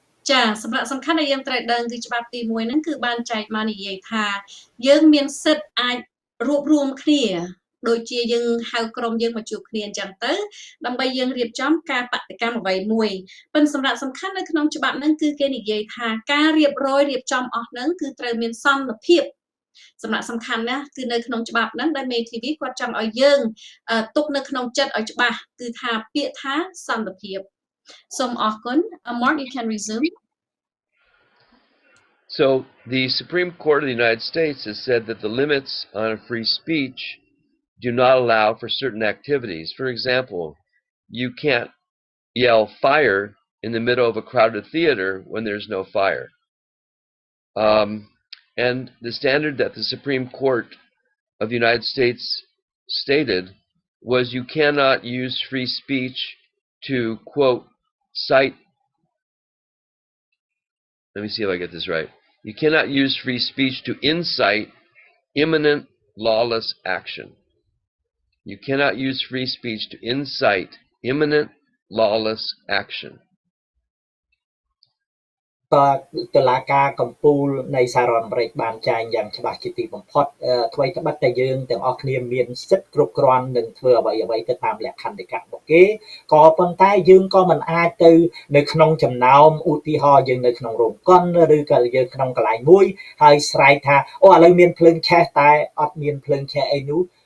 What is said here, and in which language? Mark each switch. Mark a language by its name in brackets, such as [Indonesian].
[Khmer] ចាសម្រាប់សំខាន់ដែលយើងត្រូវដឹងគឺច្បាប់ទី1ហ្នឹងគឺបានចែកមកនិយាយថាយើងមានសិទ្ធិអាចរួបរวมគ្នាដូចជាយើងហៅក្រុមយើងមកជួបគ្នាអញ្ចឹងទៅដើម្បីយើងរៀបចំការបដកម្មអ្វីមួយប៉ុន្តែសម្រាប់សំខាន់នៅក្នុងច្បាប់ហ្នឹងគឺគេនិយាយថាការរៀបចំអស់ហ្នឹងគឺត្រូវមានសន្តិភាព សម្រាប់សំខាន់ណាគឺនៅក្នុងច្បាប់ហ្នឹងដែល MAYE TV គាត់ចង់ឲ្យយើងទុកនៅក្នុងចិត្តឲ្យច្បាស់គឺថាពាក្យថាសន្តិភាពសូមអរគុណ [English] Mark you can resume So the Supreme Court of the United States has said that the limits on free speech do not allow for certain activities. For example, you can't yell fire in the middle of a crowded theater when there's no fire. And the standard that the Supreme Court of the United States stated was you cannot use free speech to, quote, cite, let me see if I get this right. You cannot use free speech to incite imminent lawless action. You cannot use free speech to incite imminent lawless action. [Khmer] ក៏តុលាការកំពូលនៃសហរដ្ឋអាមេរិកបានចែងយ៉ាងច្បាស់ជាទីបំផុតអ្វីត្បិតតែយើងទាំងអស់គ្នាមានសិទ្ធិគ្រប់គ្រាន់នឹងធ្វើអ្វីៗទៅតាមលក្ខន្តិកៈរបស់គេ ក៏ប៉ុន្តែយើងក៏មិនអាចទៅនៅក្នុងចំណោមឧទាហរណ៍យើងនៅក្នុងរោងកុនឬក៏យើងក្នុងកន្លែងមួយហើយស្រែកថាអូឥឡូវមានភ្លើងឆេះតែអត់មានភ្លើងឆេះអីនោះ